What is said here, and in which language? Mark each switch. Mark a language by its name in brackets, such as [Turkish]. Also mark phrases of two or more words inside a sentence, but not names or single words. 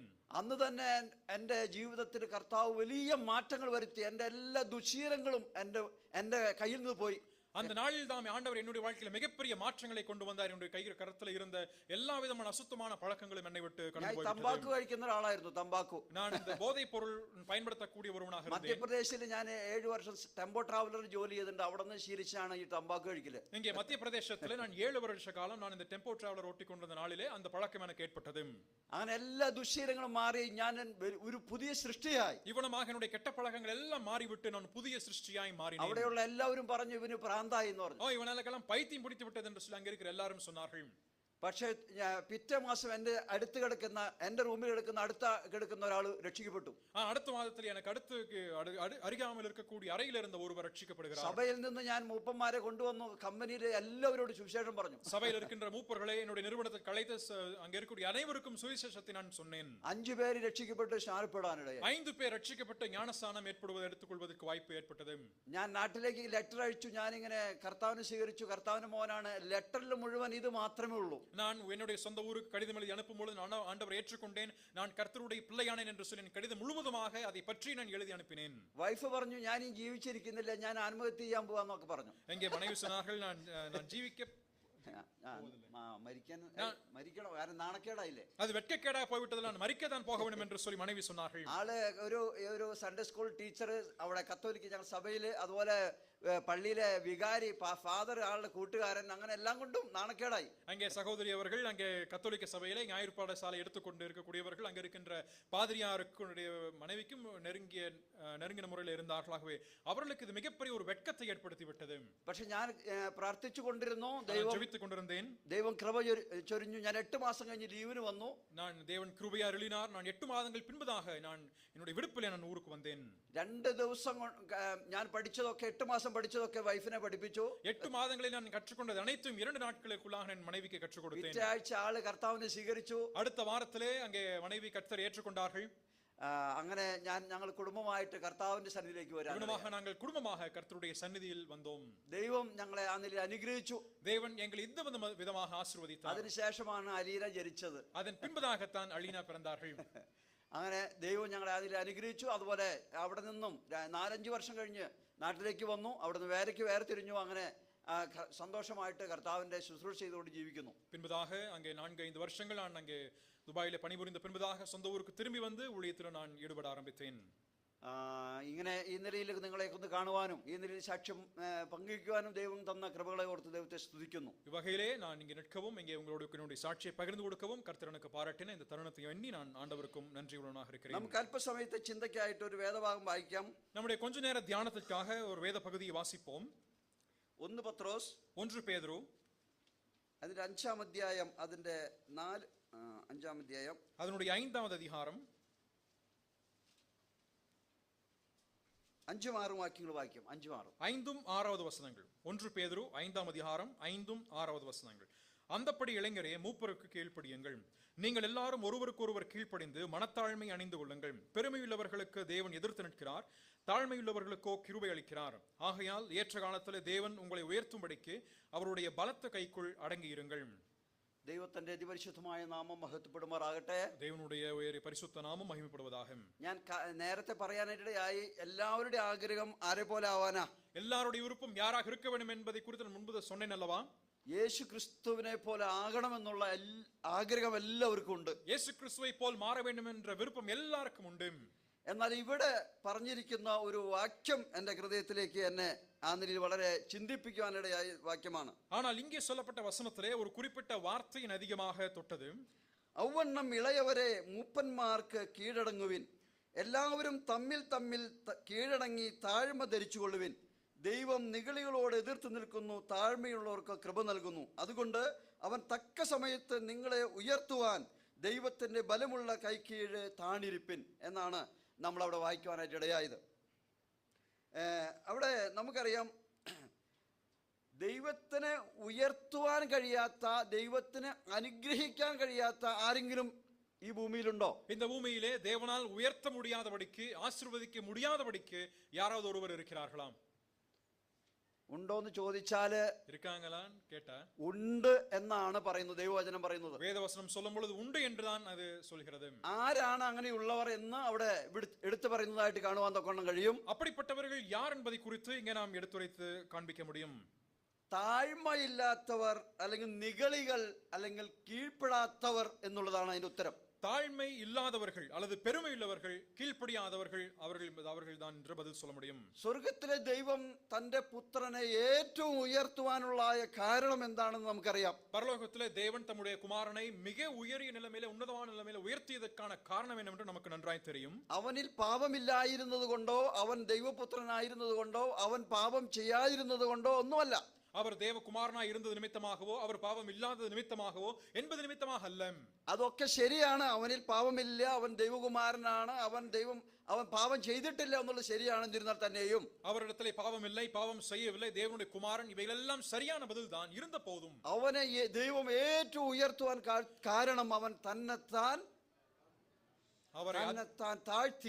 [Malayalam] അന്ന് തന്നെ എന്റെ ജീവിതത്തിൽ കർത്താവ് വലിയ മാറ്റങ്ങൾ വരുത്തി. എന്റെ എല്ലാ ദുശീലങ്ങളും എന്റെ കയ്യിൽ നിന്ന് പോയി. [Tamil] அந்த நாளில் தான் ஆண்டவர் என்னுடைய வாழ்க்கையில் மிகப்பெரிய மாற்றங்களை கொண்டு வந்தார். என்னுடைய கரத்தில் இருந்த எல்லா விதமான அசுத்தமான பழக்கங்களும் என்னை விட்டு கடந்து போய்விட்டது. [Malayalam] തമ്പാക്കു കഴിക്കുന്ന ഒരാളായിരുന്നു. തമ്പാക്കു [Tamil] நான் இந்த போதைப் பொருள் பயன்படுத்தக்கூடிய ஒருவனாக இருந்தேன். [Malayalam] മധ്യപ്രദേശിൽ ഞാൻ 7 വർഷം ടെമ്പോ ട്രാവലർ ജോലി ചെയ്തിട്ടുണ്ട്. അവിടെ നിന്ന് ശീലിച്ചാണ് ഈ തമ്പാക്കു കഴിക്കല്. [Tamil] இங்கே மத்திய பிரதேசத்தில் நான் 7 வருஷ காலம் நான் இந்த டெம்போ டிராவலர் ஓட்டிக் கொண்டிருந்த நாளிலே அந்த பழக்கம் எனக்கு ஏற்பட்டது. [Malayalam] അങ്ങനെ എല്ലാ ദുശ്ശീലങ്ങളും മാറി ഞാൻ ഒരു പുതിയ സൃഷ്ടിയായി. [Tamil] இவனமாக என்னுடைய கெட்ட பழக்கங்கள் எல்லாம் மாறிவிட்டு நான் புதிய சிருஷ்டியாய் மாறினேன். [Malayalam] അവിടെയുള്ള എല്ലാവരും പറഞ്ഞു ഇവന് ഭ്രാന്തായി എന്ന് പറഞ്ഞു. [Tamil] இவனுக்கெல்லாம் பைத்தியம் பிடித்து விட்டது என்று சொல்லி அங்கே இருக்கிற எல்லாரும் சொன்னார்கள். [Malayalam] പക്ഷേ പിറ്റേ മാസം എന്റെ അടുത്ത് കിടക്കുന്ന എന്റെ റൂമിൽ കിടക്കുന്ന ഒരാൾ രക്ഷിക്കപ്പെട്ടു. [Tamil] அடுத்த மாசத்தில் எனக்கு அரிகாமல் இருக்கக்கூடிய അറയിൽ இருந்த ஒருவர் രക്ഷിക്കപ്പെടുகிறார். [Malayalam] സഭയിൽ നിന്ന് ഞാൻ മൂപ്പന്മാരെ കൊണ്ടുവന്നു. കമ്പനിയിലെ എല്ലാവരോടും സുവിശേഷം പറഞ്ഞു. [Tamil] சபையில் இருக்கின்ற மூப்பர்களை என்னுடைய நிறுவனத்தை கலைத்து அங்கே இருக்கக்கூடிய அனைவருக்கும் சுவிசேஷத்தை நான் சொன்னேன். [Malayalam] 5 പേര് രക്ഷിക്കപ്പെട്ട് സ്നാനപ്പെടാനിടയായി. [Tamil] 5 பேர் രക്ഷിക്കപ്പെട്ട് ஞானஸ்நானம் ஏற்படுவது எடுத்துக்கொள்வதற்கு வாய்ப்பு ஏற்பட்டது. [Malayalam] ഞാൻ നാട്ടിലേക്ക് ലെറ്റർ അയച്ചു. ഞാനിങ്ങനെ കർത്താവിനെ സ്വീകരിച്ചു, കർത്താവിന്റെ മോനാണ്. ലെറ്ററിൽ മുഴുവൻ ഇത് മാത്രമേ ഉള്ളൂ. [Tamil] நான் என்னுடைய சொந்த ஊருக்கு கடிதம் எழுதி அனுப்பும் பொழுது நான் ஆண்டவர் ஏற்றுக்கொண்டேன், நான் கர்த்தருடைய பிள்ளையானேன் என்று சொல்லி கடிதம் முழுவதுமாக அதை பற்றி நான் எழுதி அனுப்பினேன். [Malayalam] വൈഫ് പറഞ്ഞു ഞാൻ ഈ ജീവിച്ചിരിക്കുന്നില്ല, ഞാൻ ആത്മഹത്യ ചെയ്യാൻ പോവാന്നൊക്കെ പറഞ്ഞു. [Tamil] எங்கே மனைவி சொன்னார்கள், நான் ஜீவிக்க [Malayalam] മരിക്കണം, കാരണം നാണക്കേടായില്ലേ, [Tamil] அது வெட்கக்கேடா போய்விட்டது, நான் மரிக்கத்தான் போக வேண்டும் என்று சொல்லி மனைவி சொன்னார்கள். [Malayalam] ആള് ഒരു സൺഡേ സ്കൂൾ ടീച്ചർ അവിടെ കത്തോലിക്ക ഞങ്ങളുടെ സഭയില്, അതുപോലെ പള്ളിയിലെ വികാരി ഫാദർ, ആളുടെ കൂട്ടുകാരൻ, അങ്ങനെ എല്ലാം കൊണ്ടും നാണക്കേടായി. [Tamil] அங்கே சகோதரி அவர்கள் அங்கே கத்தோலிக்க சபையிலே ஞாயிறு பாடசாலை எடுத்துக்கொண்டு இருக்கக்கூடியவர்கள், அங்கே இருக்கின்ற பாதிரியாருடைய மனைவிக்கும் நெருங்கின முறையில் இருந்தார்களாகவே அவர்களுக்கு இது மிகப்பெரிய ஒரு வெட்கத்தை ஏற்படுத்தி விட்டது. [Malayalam] പക്ഷെ ഞാൻ പ്രാർത്ഥിച്ചു കൊണ്ടിരുന്നു, [Tamil] ஜெபித்துக் கொண்டிருந்தேன். [Malayalam] ദൈവം കൃപ ചൊരിഞ്ഞു. ഞാൻ 8 മാസം കഴിഞ്ഞ് ലീവിന് വന്നു. [Tamil] நான் தேவன் கிருபையா அருளினார். நான் 8 மாதங்கள் பின்பதாக நான் என்னுடைய விடுப்பிலே நான் ஊருக்கு வந்தேன். [Malayalam] 2 ദിവസം ഞാൻ പഠിച്ചതൊക്കെ 8 മാസം പഠിച്ചതൊക്കെ വൈഫിനെ പഠിപ്പിച്ചു. [Tamil] 8 മാதങ്ങളിൽ நான் கற்றுக்கொண்டது அனைத்தும் 2 நாட்களுக்குள்ளாக என் மனைவிக்கு கற்றுக் கொடுத்தேன். [Malayalam] പിറ്റേ ആഴ്ച ആള് കർത്താവിനെ സ്വീകരിച്ചു. [Tamil] அடுத்த வாரத்திலே அங்கே மனைவி கர்த்தரை ஏற்றுக்கொண்டார்கள். [Malayalam] അങ്ങനെ ഞങ്ങൾ കുടുംബമായിട്ട് കർത്താവിന്റെ സന്നിധിയിലേക്ക് വരാം. [Tamil] நாங்கள் குடும்பமாக கர்த்தருடைய சந்நிதியில் வந்தோம். [Malayalam] ദൈവം ഞങ്ങളെ ആ നിലയിൽ അനുഗ്രഹിച്ചു. [Tamil] தேவன் எங்களை இந்த விதமாக ஆசீர்வதித்தார். [Malayalam] അതിനുശേഷമാണ് അലീന ജനിച്ചത്. [Tamil] அதன் பின்பதாகத்தான் அலீனா பிறந்தார்கள். [Malayalam] അങ്ങനെ ദൈവം ഞങ്ങളെ അതിൽ അനുഗ്രഹിച്ചു. അതുപോലെ അവിടെ നിന്നും 4-5 വർഷം കഴിഞ്ഞ് നാട്ടിലേക്ക് വന്നു. അവിടുന്ന് വേറെ തിരിഞ്ഞു. അങ്ങനെ സന്തോഷമായിട്ട് കർത്താവിന്റെ ശുശ്രൂഷ ചെയ്തുകൊണ്ട് ജീവിക്കുന്നു. [Tamil] பின்பதாக அங்கே 4-5 வருஷங்கள் நான் அங்கே துபாயிலே பணிபுரிந்த பின்பதாக சொந்த ஊருக்கு திரும்பி வந்து ஊழியத்தில் நான் ஈடுபட ஆரம்பித்தேன். [Malayalam] ഇങ്ങനെ ഈ നിലയിൽ നിങ്ങളെ ഒന്ന് കാണുവാനും ഈ നിലയിൽ സാക്ഷ്യം പങ്കുവയ്ക്കുവാനും ദൈവം തന്ന കൃപകളെ ഓർത്ത് ദൈവത്തെ സ്തുതിക്കുന്നു. [Tamil] இவ்வகையிலே நான் இங்கே நிற்கவும் இங்கே உங்களோடு என்னுடைய சாட்சியை பகிர்ந்து கொடுக்கவும் கர்த்தர் எனக்கு பாராட்டின இந்த தருணத்தை எண்ணி நான் ஆண்டவருக்கும் நன்றியுள்ளவனாக இருக்கிறேன். [Malayalam] നമുക്ക് അല്പസമയത്തെ ചിന്തയ്ക്കായിട്ട് ഒരു വേദഭാഗം വായിക്കാം. [Tamil] நம்முடைய கொஞ்ச நேர தியானத்திற்காக ஒரு வேத பகுதியை வாசிப்போம். [Malayalam] 1 പത്രോസ് [Tamil] 1 பேதுரு [Malayalam] അതിന്റെ 5-ാം അധ്യായം, അതിന്റെ 5-ാം അധ്യായം, [Tamil] அதனுடைய 5வது அதிகாரம் [Malayalam] 5-ഉം 6-ഉം വാക്യങ്ങൾ വായിക്കും. 5-ഉം 6-ഉം [Tamil] 5ம் 6வது வசனங்கள். 1 பேதுரு 5ஆம் அதிகாரம் 5ம் 6வது வசனங்கள். அந்தப்படி இளைஞரே, மூப்பருக்கு கீழ்ப்படியுங்கள். நீங்கள் எல்லாரும் ஒருவருக்கொருவர் கீழ்ப்படிந்து மனத்தாழ்மை அணிந்து கொள்ளுங்கள். பெருமையுள்ளவர்களுக்கு தேவன் எதிர்த்து நிற்கிறார், தாழ்மையுள்ளவர்களுக்கோ கிருபை அளிக்கிறார். ஆகையால் ஏற்ற காலத்தில் தேவன் உங்களை உயர்த்தும்படிக்கு அவருடைய பலத்த கைக்குள் அடங்கி இருங்கள். [Malayalam] ദൈവത്തിന്റെ അതിപരിശുദ്ധമായ നാമം മഹത്വപ്പെടുമാറാകട്ടെ. [Tamil] தேவனுடைய உயரிய பரிசுத்த நாமம் மகிமைப்படுவதாக. [Malayalam] ഞാൻ നേരത്തെ പറയാനായിട്ടിടയായി, എല്ലാവരുടെ ആഗ്രഹം ആരെ പോലെ ആവാനാ? [Tamil] எல்லாருடைய விருப்பம் யாராக இருக்க வேண்டும் என்பதை குறித்து நான் முன்பு சொன்னேன் அல்லவா? [Malayalam] യേശു ക്രിസ്തുവിനെ പോലെ ആകണമെന്നുള്ള ആഗ്രഹം എല്ലാവർക്കും ഉണ്ട്. [Tamil] യേശു ക്രിസ്തുவை போல் மாற வேண்டும் என்ற விருப்பம் எல்லாருக்கும் உண்டு. [Malayalam] എന്നാൽ ഇവിടെ പറഞ്ഞിരിക്കുന്ന ഒരു വാക്യം എൻ്റെ ഹൃദയത്തിലേക്ക് എന്നെ ആ നിലയിൽ വളരെ ചിന്തിപ്പിക്കുവാനിടയായ വാക്യമാണ്. [Tamil] ஆனால் இங்கே சொல்லப்பட்ட வசனத்திலே ஒரு குறிப்பிட்ட வார்த்தையின் அதிகமாக தொட்டது. [Malayalam] ഔവണ്ണം ഇളയവരെ മൂപ്പന്മാർക്ക് കീഴടങ്ങുവിൻ, എല്ലാവരും തമ്മിൽ തമ്മിൽ കീഴടങ്ങി താഴ്മ ധരിച്ചുകൊള്ളുവിൻ. ദൈവം നിഗളികളോട് എതിർത്ത് നിൽക്കുന്നു, താഴ്മയുള്ളവർക്ക് കൃപ നൽകുന്നു. അതുകൊണ്ട് അവൻ തക്ക സമയത്ത് നിങ്ങളെ ഉയർത്തുവാൻ ദൈവത്തിന്റെ ബലമുള്ള കൈക്കീഴ് താണിരിപ്പിൻ എന്നാണ് നമ്മളവിടെ വായിക്കുവാനായിട്ട് ഇടയായത്. അവിടെ നമുക്കറിയാം, ദൈവത്തിനെ ഉയർത്തുവാൻ കഴിയാത്ത, ദൈവത്തിന് അനുഗ്രഹിക്കാൻ കഴിയാത്ത ആരെങ്കിലും ഈ ഭൂമിയിലുണ്ടോ? [Tamil] இந்த பூமியிலே தேவனால் உயர்த்த முடியாதபடிக்கு, ஆசீர்வதிக்க முடியாதபடிக்கு யாராவது ஒருவர் இருக்கிறார்களாம்? [Malayalam] ഉണ്ടോന്ന് ചോദിച്ചാല് [Tamil] இருக்காங்களான்னு கேட்டா [Malayalam] ഉണ്ട് എന്നാണ് പറയുന്നത്, ദൈവവചനം പറയുന്നത്. [Tamil] வேதவசனம் சொல்லும் பொழுது உண்டு என்றுதான் அது சொல்கிறது. [Malayalam] ആരാണ് അങ്ങനെയുള്ളവർ എന്ന് അവിടെ എടുത്തു പറയുന്നതായിട്ട് കാണുവാൻ തൊക്കണം കഴിയും. [Tamil] அப்படிப்பட்டவர்கள் யார் என்பதை குறித்து இங்கே நாம் எடுத்துரைத்து காண்பிக்க முடியும். [Malayalam] താഴ്മയില്ലാത്തവർ, അല്ലെങ്കിൽ നിഗളികൾ, അല്ലെങ്കിൽ കീഴ്പ്പെടാത്തവർ എന്നുള്ളതാണ് അതിന്റെ ഉത്തരം. [Tamil] தாழ்மை இல்லாதவர்கள் அல்லது பெருமை உள்ளவர்கள், கீழ்ப்படியாதவர்கள், அவர்கள் தான் என்று பதில் சொல்ல முடியும். [Malayalam] സ്വർഗത്തിലെ ദൈവം തന്റെ പുത്രനെ ഏറ്റവും ഉയർത്തുവാനുള്ള കാരണം എന്താണെന്ന് നമുക്കറിയാം. [Tamil] பரலோகத்திலே தேவன் தம்முடைய குமாரனை மிக உயரிய நிலைமையில, உன்னதமான நிலைமையில உயர்த்தியதற்கான காரணம் என்னவென்று நமக்கு நன்றாய் தெரியும். [Malayalam] അവനിൽ പാപമില്ലായിരുന്നത് കൊണ്ടോ, അവൻ ദൈവപുത്രനായിരുന്നത് കൊണ്ടോ, അവൻ പാപം ചെയ്യാതിരുന്നത് കൊണ്ടോ ഒന്നുമല്ല. [Tamil] அவர் தேவகுமாரனாய் இருந்தது நிமித்தமாகவோ, அவர் பாவம் இல்லாதது நிமித்தமாகவோ என்பது நிமித்தமாக அல்ல. [Malayalam] അതൊക്കെ ശരിയാണ്. അവനിൽ പാപമില്ല, അവൻ ദൈവകുമാരനാണ്, അവൻ പാപം ചെയ്തിട്ടില്ല എന്നുള്ളത് ശരിയാണെന്നിരുന്നാൽ തന്നെയും [Tamil] அவரிடத்திலே பாவம் இல்லை, பாவம் செய்யவில்லை, தேவனுடைய குமாரன், இவைகளெல்லாம் சரியான பதில் தான். இருந்த போதும் [Malayalam] അവനെ ദൈവം ഏറ്റവും ഉയർത്തുവാൻ കാരണം അവൻ തന്നെത്താൻ താഴ്ത്തി.